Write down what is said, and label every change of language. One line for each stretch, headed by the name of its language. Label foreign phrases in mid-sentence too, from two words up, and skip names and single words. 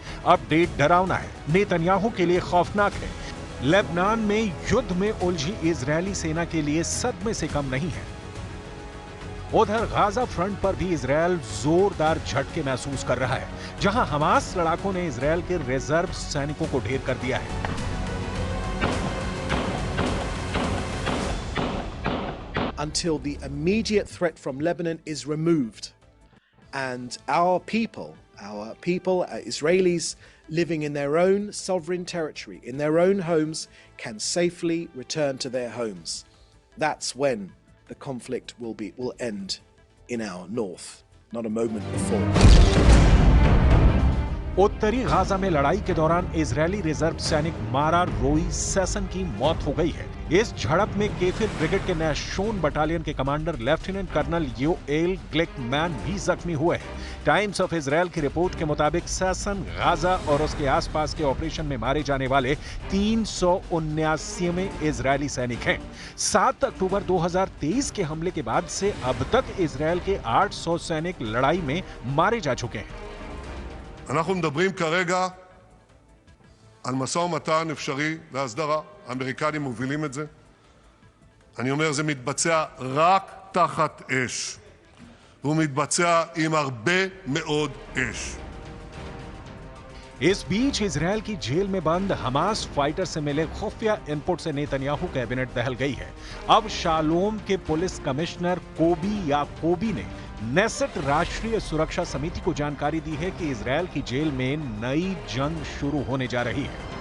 Hindi: अपडेट डरावना है, नेतन्याहू के लिए खौफनाक है। लेबनान में युद्ध में उलझी इजरायली सेना के लिए सदमे से कम नहीं है। उधर गाजा फ्रंट पर भी इजरायल जोरदार झटके महसूस कर रहा है, जहां हमास लड़ाकों ने इजरायल के रिजर्व सैनिकों को ढेर कर दिया है।
English: Until the immediate threat from Lebanon is removed and our people, Israelis living in their own sovereign territory, in their own homes, can safely return to their homes. That's when the conflict will end in our north, not a moment before.
Hindi: उत्तरी गाजा में लड़ाई के दौरान इजरायली रिजर्व सैनिक मारा रोई सेसन की मौत हो गई है। इस झड़प में केफिर ब्रिगेड के नैशोन बटालियन के कमांडर लेफ्टिनेंट कर्नल योएल ग्लिकमैन भी जख्मी हुए हैं। टाइम्स ऑफ इजरायल की रिपोर्ट के मुताबिक सेसन गाजा और उसके आसपास के ऑपरेशन में मारे जाने वाले 379वें इजरायली सैनिक हैं। 7 अक्टूबर 2023 के हमले के बाद से अब तक इजरायल के 800 सैनिक लड़ाई में मारे जा चुके हैं।
Hebrew: אנחנו מדברים כרגע על משא ומתן אפשרי להסדרה. האמריקנים מובילים את זה. אני אומר, זה מתבצע רק תחת אש. הוא מתבצע עם הרבה מאוד אש.
Hindi: इस बीच इजरायल की जेल में बंद हमास फाइटर से मिले खुफिया इनपुट से नेतन्याहू कैबिनेट दहल गई है। अब शालोम के पुलिस कमिश्नर कोबी याकोबी ने नेसेट राष्ट्रीय सुरक्षा समिति को जानकारी दी है कि इजरायल की जेल में नई जंग शुरू होने जा रही है।